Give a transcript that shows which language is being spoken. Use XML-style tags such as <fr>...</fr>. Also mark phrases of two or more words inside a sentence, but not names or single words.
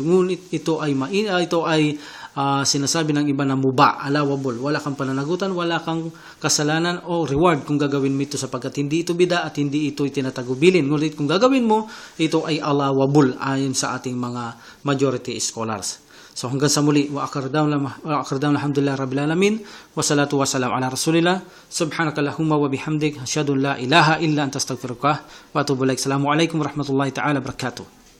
<tl>Ngunit ito ay sinasabi ng iba na muba, allowable. Wala kang pananagutan, wala kang kasalanan o reward kung gagawin mo ito sapagkat hindi ito bida at hindi ito itinatagubilin. Ngunit kung gagawin mo, ito ay allowable ayon sa ating mga</tl> <en>majority scholars.</en> <tl>So hanggang sa muli,</tl> <ar>وآخر دعوانا الحمد لله رب العالمين والصلاة والسلام على رسول الله سبحانك اللهم وبحمدك أشهد أن لا إله إلا أنت أستغفرك وأتوب إليك. السلام عليكم ورحمة الله تعالى وبركاته.</ar>